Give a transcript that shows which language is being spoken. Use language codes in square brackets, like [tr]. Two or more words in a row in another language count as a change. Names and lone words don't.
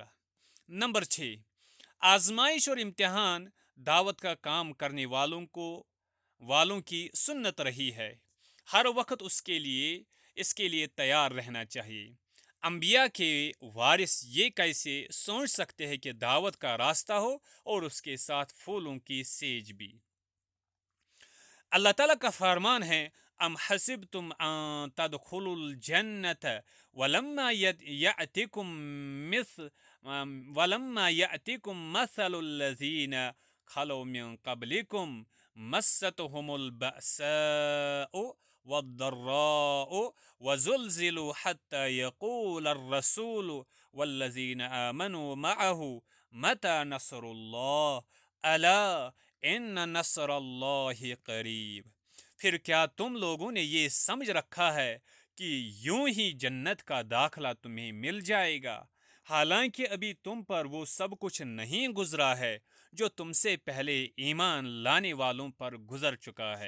[ur] نمبر 6، آزمائش اور امتحان دعوت کا کام کرنے والوں کی سنت رہی ہے، ہر وقت اس کے لیے تیار رہنا چاہیے۔ انبیاء کے وارث یہ کیسے سوچ سکتے ہیں کہ دعوت کا راستہ ہو اور اس کے ساتھ پھولوں کی سیج بھی؟ اللہ تعالیٰ کا فرمان ہے، [ar] أم حسبتم أن تدخلوا الجنة مس ولما يأتكم مثل الذين خلوا من قبلكم مستهم البأساء والضراء وزلزلوا حتى يقول الرسول والذين آمنوا معه متى نصر الله ألا إن نصر الله قريب. [ur] پھر کیا تم لوگوں نے یہ سمجھ رکھا ہے کہ یوں ہی جنت کا داخلہ تمہیں مل جائے گا، حالانکہ ابھی تم پر وہ سب کچھ نہیں گزرا ہے جو تم سے پہلے ایمان لانے والوں پر گزر چکا ہے.